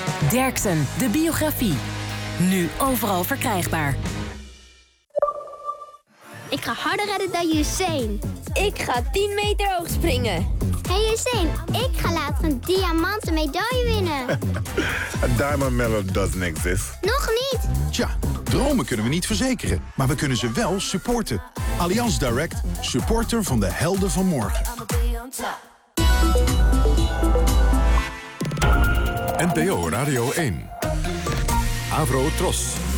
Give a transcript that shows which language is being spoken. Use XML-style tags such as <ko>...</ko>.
<nl>Derksen, de biografie. Nu overal verkrijgbaar. Ik ga harder redden dan Usain. Ik ga 10 meter hoog springen. Hey Usain, ik ga later een diamanten medaille winnen.</nl> <en>A diamond medal doesn't exist.</en> <nl>Nog niet. Tja, dromen kunnen we niet verzekeren, maar we kunnen ze wel supporten. Allianz Direct, supporter van de helden van morgen. NPO Radio 1. Avro Tros.</nl>